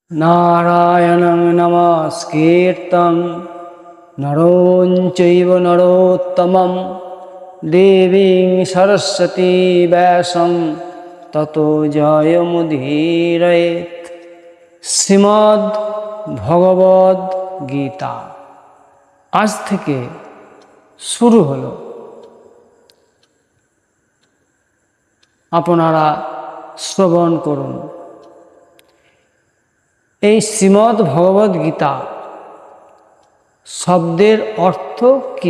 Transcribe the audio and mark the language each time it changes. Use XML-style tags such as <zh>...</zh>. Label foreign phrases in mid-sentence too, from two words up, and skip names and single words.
<sa>नारायणं नमस्कृतं नरं चैव नरोत्तमं देवीं सरस्वती व्यासं ततो जयमुदीरयेत्।</sa> <bn>শ্রীমদ্ ভগবদ গীতা আজ থেকে শুরু হলো। আপনারা শ্রবণ করুন। এই শ্রীমদ্ ভগবদ গীতা শব্দের অর্থ কি?</bn>